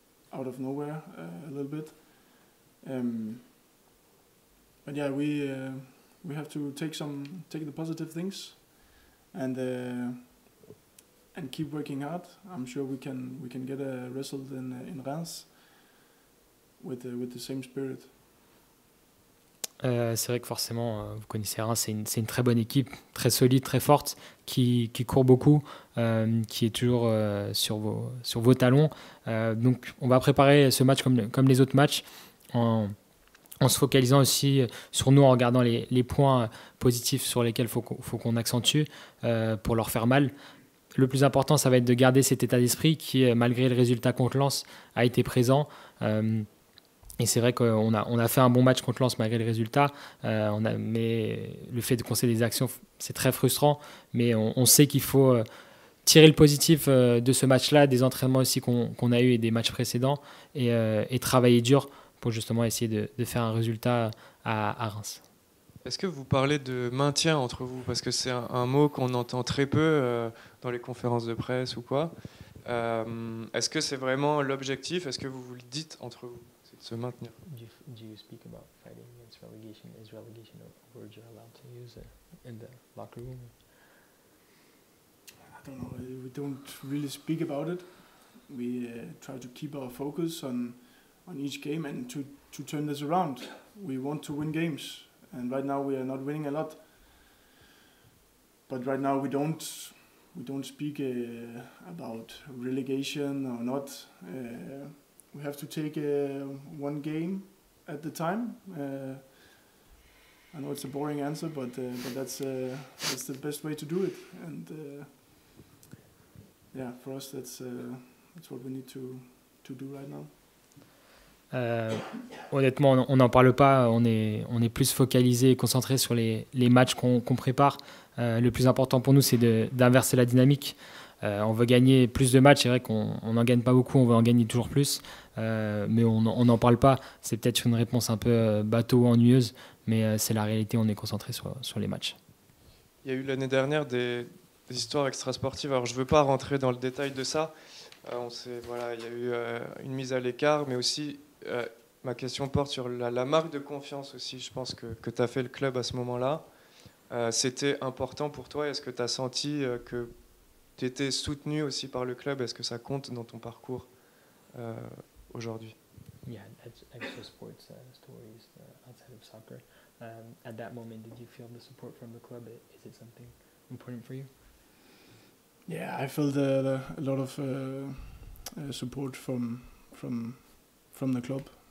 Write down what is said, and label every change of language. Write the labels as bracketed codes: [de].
[en] Out of nowhere a little bit, but yeah, we have to take the positive things and keep working hard. I'm sure we can get a result in Reims with the same spirit. [fr] C'est vrai que forcément, vous connaissez Reims, c'est une très bonne équipe, très solide, très forte, qui court beaucoup, qui est toujours sur vos talons. Donc on va préparer ce match comme les autres matchs, en se focalisant aussi sur nous, en regardant les points positifs sur lesquels il faut qu'on accentue pour leur faire mal. Le plus important, ça va être de garder cet état d'esprit qui, malgré le résultat contre Lens, a été présent. Et c'est vrai qu'on a fait un bon match contre Lens malgré le résultat, mais le fait de concéder des actions, c'est très frustrant. Mais on sait qu'il faut tirer le positif de ce match-là, des entraînements aussi qu'on a eu et des matchs précédents, et travailler dur pour justement essayer de faire un résultat à Reims. Est-ce que vous parlez de maintien entre vous? Parce que c'est un mot qu'on entend très peu dans les conférences de presse ou quoi. Est-ce que c'est vraiment l'objectif? Est-ce que vous le dites entre vous? Se maintenir. [en] Do you speak about fighting against relegation? Is relegation a word you're allowed to use in the locker room? I don't know. We don't really speak about it. We try to keep our focus on each game and to turn this around. We want to win games, and right now we are not winning a lot. But right now we don't speak about relegation or not. We have to take one game at the time. I know it's a boring answer, but that's the best way to do it. And for us, that's what we need to do right now. [fr] Honnêtement, on n'en parle pas. On est plus focalisé et concentré sur les matchs qu'on prépare. Le plus important pour nous, c'est d'inverser la dynamique. On veut gagner plus de matchs, c'est vrai qu'on n'en gagne pas beaucoup, on veut en gagner toujours plus, mais on n'en parle pas. C'est peut-être une réponse un peu bateau ou ennuyeuse, mais c'est la réalité, on est concentré sur les matchs. Il y a eu l'année dernière des histoires extrasportives, alors je ne veux pas rentrer dans le détail de ça. Il y a eu une mise à l'écart, mais aussi ma question porte sur la marque de confiance aussi, je pense que tu as fait le club à ce moment-là. C'était important pour toi, est-ce que tu as senti que tu étais soutenu aussi par le club? Est-ce que ça compte dans ton parcours aujourd'hui? [en] Yeah, extra sports stories outside of soccer. At that moment, did you feel the support from the club? Is it something important for you? Yeah, I felt a lot of support from the club.